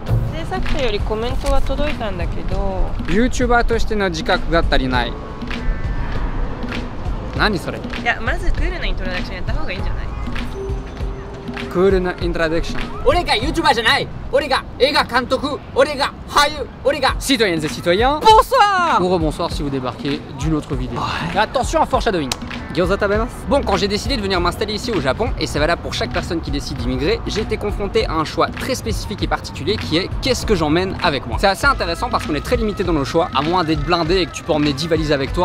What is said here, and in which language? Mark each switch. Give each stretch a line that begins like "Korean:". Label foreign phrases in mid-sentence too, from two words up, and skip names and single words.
Japanese: 制作者よりコメントが届いたんだけど YouTuber としての自覚が足りない。何それ。いや、まずクールなイントロダクションやった方がいいんじゃない？クールなイントロダクション。俺が YouTuber じゃない。俺が映画監督。俺が俳優。俺が
French: Citoyennes et citoyens. Bonsoir ou rebonsoir si vous débarquez d'une autre vidéo. Attention à foreshadowing.
Japanese: 餃子食べます.
French: Bon, quand j'ai décidé de venir m'installer ici au Japon, et c'est valable pour chaque personne qui décide d'immigrer, j'ai été confronté à un choix très spécifique et particulier qui est qu'est-ce que j'emmène avec moi. C'est assez intéressant parce qu'on est très limité dans nos choix, à moins d'être blindé et que tu peux emmener 10 valises avec toi.